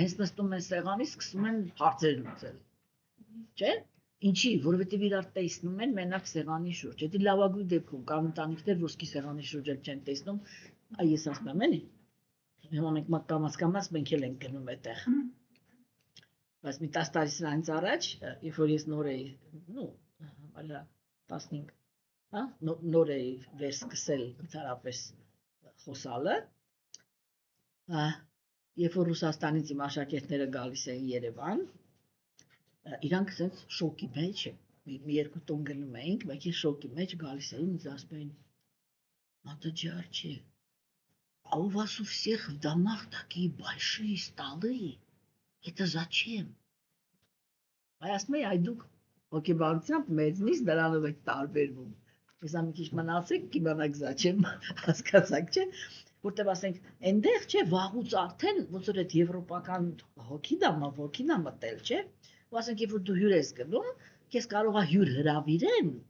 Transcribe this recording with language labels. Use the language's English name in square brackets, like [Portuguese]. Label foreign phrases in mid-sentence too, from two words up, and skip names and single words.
[Armenian] հենց նստում են սեղանի, սկսում են հարցեր լուծել։ Չէ՞։ Ինչի, որովհետև իրար տեսնում են մենակ սեղանի շուրջ։ Դա լավագույն դեպքում կան ընտանիքներ, ոսկի սեղանի շուրջ էլ չեն տեսնում, ես ասում եմ, էլի։ Հիմա մենք կամաց մենք էլ ենք գնում այդտեղ։ Բայց մի 10 տարի սրանից առաջ, երբ որ ես նոր էի, այլա 15, հա, նոր էի վերսկսել ընդհանրապես խոսալը, երբ որ Ռուսաստանից իմ աշակերտները գալիս էին Երևան, իրանք ասենց շոկի մեջ, մի երկու տոն գնում էինք, մեկ շոկի մեջ գալիս էին, ինձ ասում էին, [Russian] Надо жарче. А у вас у всех в домах такие большие столы. Это зачем? [Armenian] Այ ասում էի, այ դուք հոգեբանությամբ մեծնից դրանով եք տարբերվում։ Ես ամի քիչ մնացեք, կիմանաք զաչեմ, հասկացաք, չէ՞։ Որտեղ ասենք, այնտեղ չէ, վաղուց արդեն ոնց որ այդ եվրոպական հոգին ա մտել, չէ՞։ Ու ասենք, երբ որ դու հյուր ես գնում, քեզ կարող է հյուր հրավիրեն,